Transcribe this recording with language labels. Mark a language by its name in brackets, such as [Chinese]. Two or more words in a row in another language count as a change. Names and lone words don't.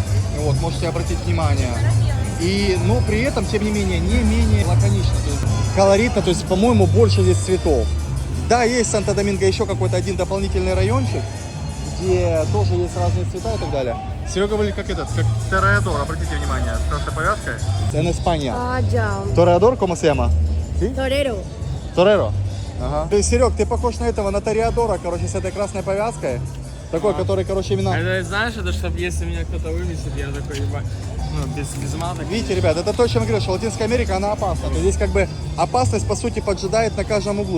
[Russian] Вот, можете обратить внимание. И, но при этом, тем не менее, не менее лаконично, то есть колоритно, то есть, по-моему, больше здесь цветов. Да, есть Санто-Доминго еще какой-то один дополнительный райончик, где тоже есть разные цвета и так далее. Серега говорит, как Тореадор, обратите внимание, с красной повязкой. [Spanish] En España. Ah, ya. Тореадор, ¿cómo se llama? ¿Sí? Torero. [Russian] Тореро. Ага. То есть, Серег, ты похож на этого, на Тореадора, короче, с этой красной повязкой. Такой, который, короче, именно... Это, знаешь, это чтобы если меня кто-то вывесит, я такой, ебать, ну, без маток. Видите, ребят, это то, о чем я говорил, что Латинская Америка, она опасна. То есть здесь как бы опасность, по сути, поджидает на каждом углу.